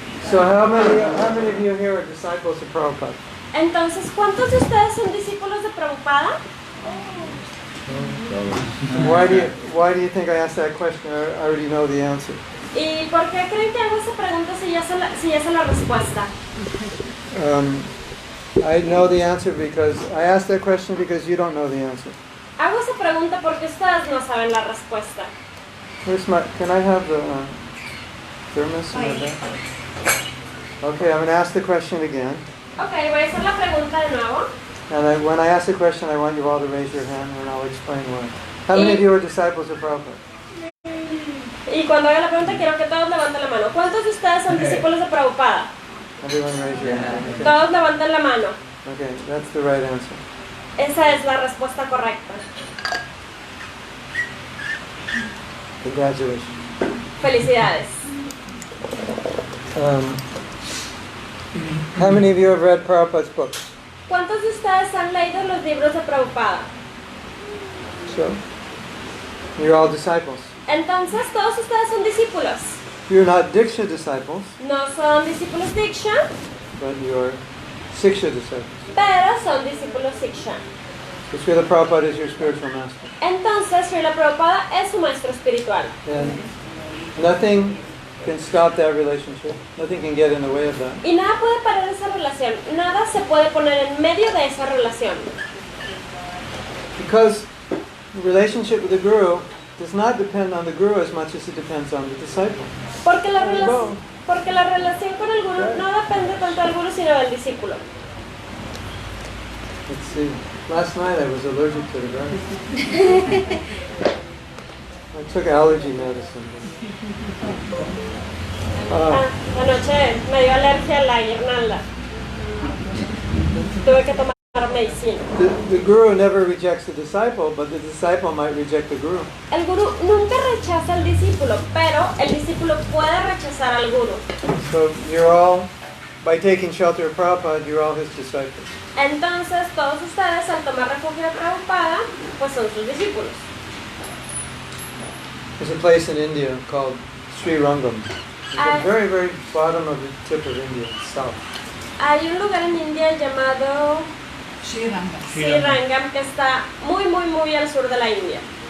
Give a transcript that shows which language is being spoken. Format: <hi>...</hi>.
<en>So how many of you here are disciples of Prabhupada?</en> <es>Entonces, ¿cuántos de ustedes son discípulos de Prabhupada?</es> <en>Why do you think I asked that question? I already know the answer.</en> <es>¿Y por qué creen que hago esa pregunta si ya sé la respuesta?</es> <en>I know the answer because I asked that question because you don't know the answer.</en> <es>Hago esa pregunta porque ustedes no saben la respuesta.</es> <en>Can I have the thermos in my bag? Okay, I'm going to ask the question again.</en> <es>Okay, voy a hacer la pregunta de nuevo.</es> <en>And when I ask the question, I want you all to raise your hand and I'll explain why. How many of you are disciples of Prabhupada?</en> <es>Y cuando haga la pregunta, quiero que todos levanten la mano. ¿Cuántos de ustedes son discípulos de Prabhupada?</es> <en>Everyone raise your hand. Okay.</en> <es>Todos levanten la mano.</es> <en>Okay, that's the right answer.</en> <es>Esa es la respuesta correcta.</es> <en>Congratulations.</en> <es>Felicidades.</es> <en>How many of you have read Prabhupada's books?</en> <es>¿Cuántos de ustedes han leído los libros de Prabhupada?</es> <en>So, you're all disciples.</en> <es>Entonces, todos ustedes son discípulos.</es> <en>You're not Diksha disciples,</en> <es>No son discípulos Diksha,</es> <en>but you're Siksha disciples.</en> <es>pero son discípulos Siksha.</es> <en>So Srila Prabhupada is your spiritual master.</en> <es>Entonces, Srila Prabhupada es su maestro espiritual.</es> <en>And nothing can stop that relationship. Nothing can get in the way of that.</en> <es>Y nada puede parar esa relación. Nada se puede poner en medio de esa relación.</es> <en>Because the relationship with the Guru does not depend on the Guru as much as it depends on the disciple.</en> <es>Porque la relación con el Guru no depende tanto del Guru sino del discípulo.</es> <en>Let's see. Last night I was allergic to the grass. I took allergy medicine.</en> <es>Anoche me dio alergia a la guirnalda. Tuve que tomar medicina.</es> <en>The Guru never rejects the disciple, but the disciple might reject the Guru.</en> <es>El Guru nunca rechaza al discípulo, pero el discípulo puede rechazar al Guru.</es> <en>So you're all, by taking shelter of Prabhupada, you're all his disciples.</en> <es>Entonces, todos ustedes al tomar refugio de Prabhupada, pues son sus discípulos.</es> <en>There's a place in India called Sri Rangam. It's at the very, very bottom of the tip of India, south.</en> <es>Hay un lugar en India llamado Sri Rangam que está muy, muy, muy al sur de la India.</es>